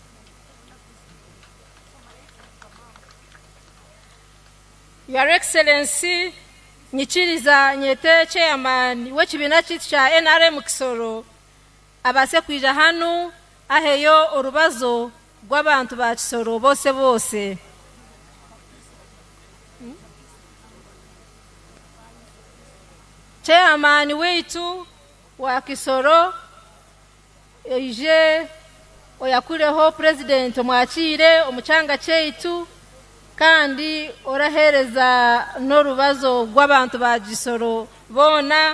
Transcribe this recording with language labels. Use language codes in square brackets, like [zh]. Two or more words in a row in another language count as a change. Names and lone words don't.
[en] Your Excellency, [cgg] nyikiriza nyete chairman w'ekibina kitu kya NRM Kisoro abase kwija hanu aheyo orubazo rw'abantu ba Kisoro bose. Chairman wetu wa Kisoro eje oyakureho president omwakire omuchanga cheitu kandi orahereza n'orubazo rw'abantu ba Kisoro bona.